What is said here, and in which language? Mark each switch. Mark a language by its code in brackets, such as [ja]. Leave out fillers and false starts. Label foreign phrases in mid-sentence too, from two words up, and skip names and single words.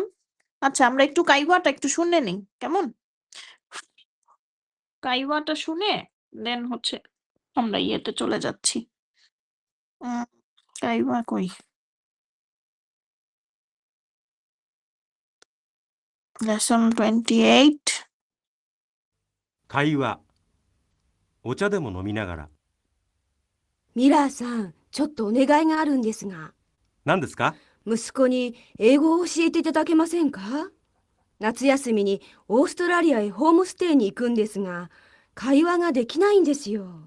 [bn] আচ্ছা, আমরা একটু কাইওয়াটা একটু শুনে নিই, কেমন? কাইওয়াটা শুনে দেন হচ্ছে আমরা ইয়েতে চলে যাচ্ছি। কাইওয়া কই? লেসন 28। [ja] 会話。お茶でも飲みながら。ミラーさん、ちょっとお願いがあるんですが、何ですか？息子に英語を教えていただけませんか？夏休みにオーストラリアへホームステイに行くんですが、会話ができないんですよ。